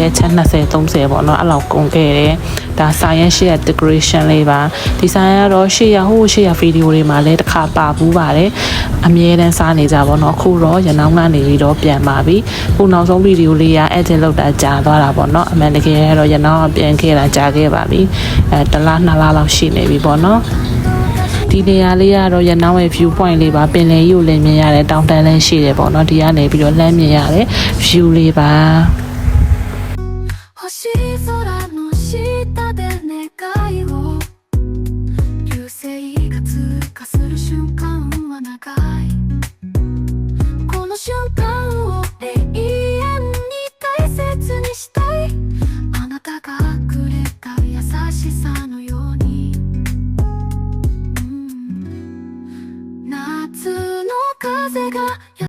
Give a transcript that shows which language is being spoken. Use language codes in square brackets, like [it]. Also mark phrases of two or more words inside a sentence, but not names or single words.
[my] အချက်20 30ပေါ့နော်အဲ့လောက်ကုန်ခဲ့တယ်ဒါဆိုင်ရဲ့ရှေ့ decoration လေးပါဒီဆိုင်ကတော့ရှေ့ရဗီဒီယိုတွေမှာလည်းတစ်ခါပါဘူးပါတယ်အမြဲတမ်းစားနေကြပါတော့အခုတော့ရနောင်းကနေပြီးတော့ပြန်ပါပြီခုနောက်ဆုံးဗီဒီယိုလေးက edit လုပ်တာကြာသွားတာပေါ့နော်အမှန်တကယ်ကတော့ရနောင်းပြန်ခဲ့တာကြာခဲ့ပါပြီတစ်လ2လလောက်ရှိနေပြီပေါ့နော်ဒီနေရာလေးကတော့ရနောင်းရဲ့ view point လေးပါပင်လယ်ကြီးကိုလည်းမြင်ရတယ်တောင်တန်းလည်းရှိတယ်ပေါ့နော်ဒီကနေပြီးတော့လှမ်းမြင်ရတယ် view လေးပါ [ja] 星空の下で願いを流星が通過する瞬間は長いこの瞬間を永遠に大切にしたいあなたがくれた優しさのように夏の風が